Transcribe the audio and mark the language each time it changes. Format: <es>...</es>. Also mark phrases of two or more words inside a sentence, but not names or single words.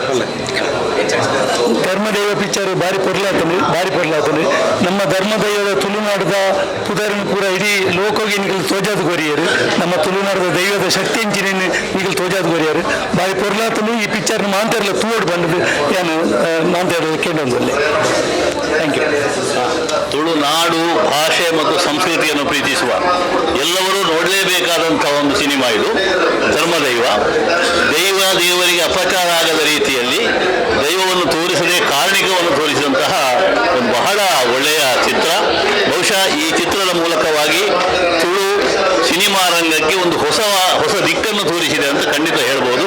<tcy>ಧರ್ಮದೈವ ಪಿಕ್ಚರ್ ಬಾರಿ ಪೊರ್ಲಾತನು ನಮ್ಮ ಧರ್ಮದೈವದ ತುಳುನಾಡದ ಪುದರನ್ನು ಪೂರ ಇಡೀ ಲೋಕೋಗಿ ನಿಗಲು ತೋಜಾದ ಕೊರಿಯರು ನಮ್ಮ ತುಳುನಾಡದ ದೈವದ ಶಕ್ತಿ ಎಂಚಿನ ನಿಗಲು ತೋಜಾದ ಕೊರಿಯರು ಬಾರಿ ಪೊರ್ಲಾತನು ಈ ಪಿಕ್ಚರ್ನ ಮಾಂತೆರ್ಲ ತೂವಡು ಬಂದದ್ದು ಏನು ಮಾಂತೆರ ಕೇಳೊಂದಲ್ಲಿ.</tcy> <en>thank you.</en> <kn>ತುಳುನಾಡು ಭಾಷೆ ಮತ್ತು ಸಂಸ್ಕೃತಿಯನ್ನು ಪ್ರೀತಿಸುವ ಎಲ್ಲರೂ ನೋಡಲೇಬೇಕಾದಂಥ ಒಂದು ಸಿನಿಮಾ ಇದು ಧರ್ಮದೈವ. ದೇವರಿಗೆ ಅಪಚಾರ ಆಗದ ರೀತಿಯಲ್ಲಿ ದೈವವನ್ನು ತೋರಿಸದೆ ಕಾರಣಿಕವನ್ನು ತೋರಿಸಿದಂತಹ ಒಂದು ಬಹಳ ಒಳ್ಳೆಯ ಚಿತ್ರ. ಬಹುಶಃ ಈ ಚಿತ್ರದ ಮೂಲಕವಾಗಿ ತುಳು ಸಿನಿಮಾ ರಂಗಕ್ಕೆ ಒಂದು ಹೊಸ ದಿಕ್ಕನ್ನು ತೋರಿಸಿದೆ ಅಂತ ಖಂಡಿತ ಹೇಳ್ಬೋದು.</kn>